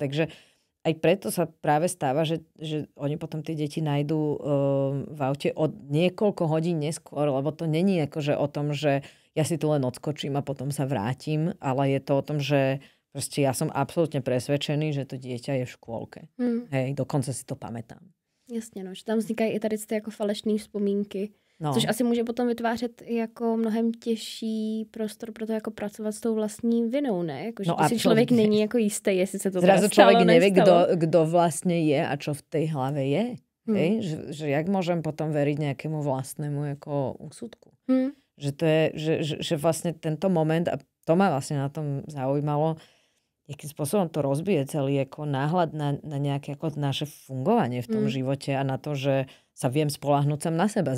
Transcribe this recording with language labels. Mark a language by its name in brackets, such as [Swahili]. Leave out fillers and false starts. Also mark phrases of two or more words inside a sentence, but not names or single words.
[Slovak] Takže aj preto sa práve stáva, že oni potom tie deti nájdú v aute od niekoľko hodín neskôr, lebo to není akože o tom, že ja si tu len odskočím a potom sa vrátim, ale je to o tom, že proste ja som absolútne presvedčený, že to dieťa je v škôlke. Hej, dokonce si to pamätám. [Czech] Jasně, no, že tam vznikají i tady ty jako falešné vzpomínky. No. Což asi může potom vytvářet jako mnohem těžší prostor pro to jako pracovat s tou vlastní vinou, ne? Jako, že si člověk není jako jistý, jestli se to [Slovak] zrazu stalo, člověk nevie, kdo vlastně je a čo v tej hlave je. Hej? Že jak môžem potom veriť nejakému vlastnému jako úsudku. Že to je, že vlastne tento moment, a to ma vlastne na tom zaujímalo, jakým spôsobom to rozbije celý ako náhľad na nejaké ako naše fungovanie v tom živote a na to, že sa viem spoľahnúť sám na seba.